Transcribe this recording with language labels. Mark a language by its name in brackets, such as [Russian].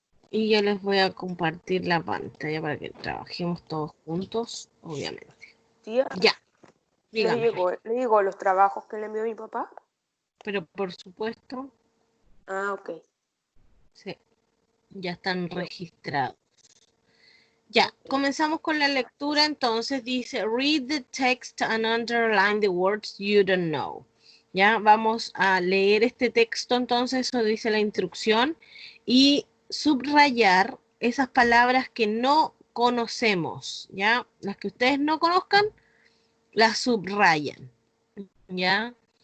[Spanish] Y yo les voy a compartir la pantalla para que trabajemos todos juntos, obviamente. Tía, Ya, dígame. ¿le digo los trabajos que le envió mi papá? Pero por supuesto, Ah, ok. sí, ya están registrados. Ya, comenzamos con la lectura. Entonces dice, [English] read the text and underline the words you don't know. [Spanish] Ya, vamos a leer este texto, entonces eso dice la instrucción, y subrayar esas palabras que no conocemos, ya, las que ustedes no conozcan, las subrayan, ya.